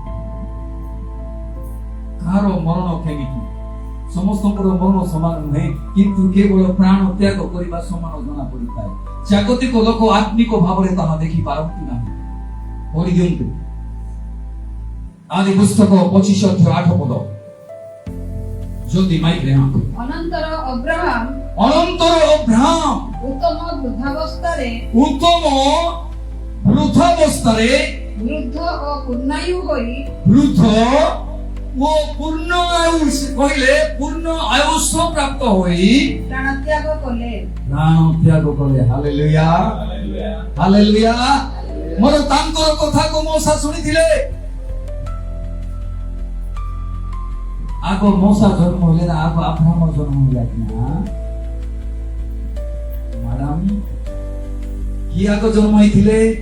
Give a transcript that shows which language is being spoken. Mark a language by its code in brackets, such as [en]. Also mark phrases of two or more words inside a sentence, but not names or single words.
[or] କାହାର ମରଣ କେମିତି? ସମସ୍ତଙ୍କର ମରଣ ସମାନ ନୁହେଁ, କିନ୍ତୁ କେବଳ ପ୍ରାଣ ତ୍ୟାଗ କରିବା ସମାନ ଜଣା ପଡିଥାଏ। ଜାଗତିକ ଲୋକ ଆତ୍ମିକ ଭାବରେ ତାହା ଦେଖି ପାରନ୍ତି ନାହିଁ। ପଢି ଦିଅନ୍ତୁ ଆଦି ପୁସ୍ତକ 25 ଅଧ୍ୟାୟ 8 ପଦ। ଜ୍ୟୋତି ମାଇକ ରେ ଅନନ୍ତର ଅବ୍ରାହାମ ଉତ୍ତମ ବୃଦ୍ଧାବସ୍ଥାରେ ବୃଦ୍ଧ ଓ ପୂର୍ଣ୍ଣାୟୁ ହଇ ପୂର୍ଣ୍ଣ ଆୟୁଷ କହିଲେ ପୂର୍ଣ୍ଣ ଆୟୁଷ ପ୍ରାପ୍ତ ହଇ ପ୍ରାଣ ତ୍ୟାଗ କଲେ। ପ୍ରାଣ ତ୍ୟାଗ କଲେ। ହାଲେଲୁୟା ହାଲେଲୁୟା। ମୋର ତାଙ୍କର କଥାକୁ ମଉସା ଶୁଣିଥିଲେ। ଆଗ ମଉସା ଜନ୍ମ ହେଲେ ନା ଆଗ ଆବ୍ରାହମ ଜନ୍ମ ହେଲା କି ନା? ମ୍ୟାଡାମ କିଏ ଆଗ ଜନ୍ମ ହେଇଥିଲେ?